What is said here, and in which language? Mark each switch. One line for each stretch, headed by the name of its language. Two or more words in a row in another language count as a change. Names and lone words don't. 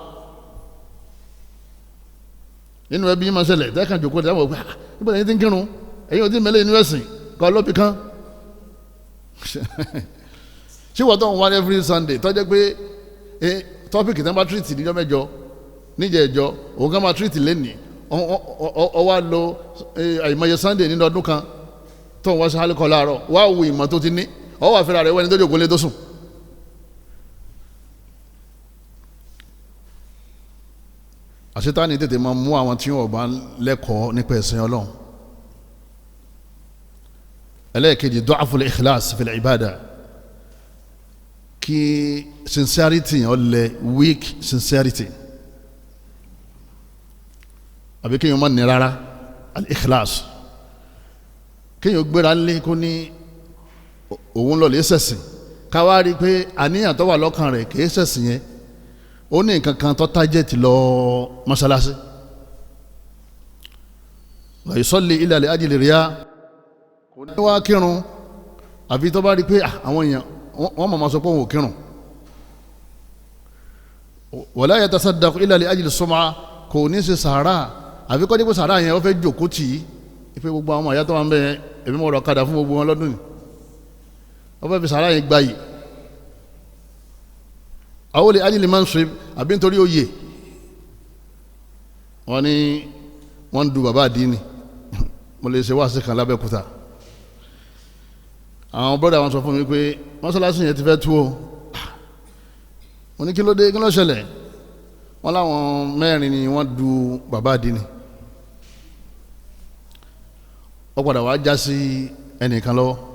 Yoruba: nínú ẹbí yín máa ṣẹlẹ̀ tẹ́kàn jòkó tẹ́ wọ́n pé níbo lẹ́yìn tí ń kírun ẹ̀yin ò tí mẹ́lẹ̀ inú ẹ̀sìn kọ́ lọ́bì kan ṣé wọ́n tó ń wá
English: every Sunday
Yoruba: tó jẹ́ pé tọ́pìkì tẹ́ bá tírìtì níjọ́ mẹ́jọ níjẹ̀ ẹ̀jọ òun kan máa tírìtì lẹ́nìí ọwọ́ lo àìmọye Sunday nínú ọdún kan tó ń wá sí hálíkọ̀ láàárọ̀ wá wo ìmọ̀ tó ti ní ọwọ́ àfẹ́rẹ́ rẹ̀ wẹ́ni tó jòkó lé tó sùn. àṣetáni tètè máa mú àwọn tí wọ́n bá lẹ́kọ̀ọ́ nípa ẹ̀sìn Ọlọ́run. ẹlẹ́ẹ̀kejì
Arabic: ضعف الإخلاص في العبادة
Yoruba: kí sincerity yẹn lẹ
English: weak sincerity
Yoruba: àbí kéèyàn má ní rárá al-ikhlas kéèyàn gbéra lé kó ní òun lọ lè ṣẹ̀sìn káwá rí i pé àníyàn tó wà lọ́kàn rẹ̀ kì í ṣẹ̀sìn yẹn ó ní nǹkan kan tó tájẹ̀tì lọ mọ́ṣáláṣí
Arabic: ولا يصلي إلا لأجل الرياء
Yoruba: kò ní wá kírun àbí tó bá rí i pé àwọn èèyàn wọ́n mọ̀ máa sọ pé òun ò kírun
Arabic: ولا يتصدق إلا لأجل السمعة
Yoruba: kò ní ṣe sàárà àbí kọ́ dípò sàárà yẹn ó fẹ́ jòkó tì í pé gbogbo àwọn àyà tó wà ń bẹ èmi mọ̀ ọ̀rọ̀ kadà fún gbogbo wọn lọ́dún ni ó fẹ́ fi sàárà yẹn gbayì àwọn olè
Arabic: أجل منصب
Yoruba: àbí nítorí oyè wọ́n ní wọ́n ń du bàbá àdínì mo lè ṣe wáàsí kan lábẹ́kúta àwọn bọ́dà wọn sọ fún mi pé mọ́sálásí yẹn ti fẹ́ tú o mo ní kí ló dé kí ló ṣẹlẹ̀ wọ́n láwọn mẹ́rin ni wọ́n du bàbá àdínì ó padà wá já sí ẹnìkan lọ́wọ́